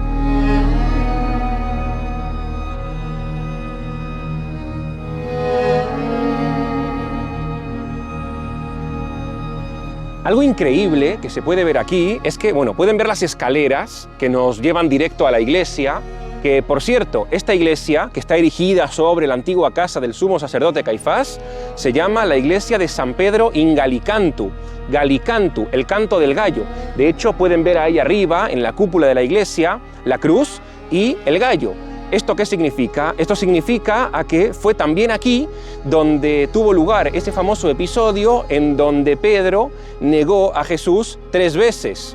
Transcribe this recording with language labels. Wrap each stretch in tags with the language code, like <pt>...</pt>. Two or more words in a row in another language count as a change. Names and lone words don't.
<es>Algo increíble que se puede ver aquí es que, pueden ver las escaleras que nos llevan directo a la iglesia, que, por cierto, esta iglesia, que está erigida sobre la antigua casa del sumo sacerdote Caifás, se llama la iglesia de San Pedro in Gallicantu. Gallicantu, el canto del gallo. De hecho, pueden ver ahí arriba, en la cúpula de la iglesia, la cruz y el gallo. ¿Esto qué significa? Esto significa a que fue también aquí donde tuvo lugar ese famoso episodio en donde Pedro negó a Jesús 3 veces.</es>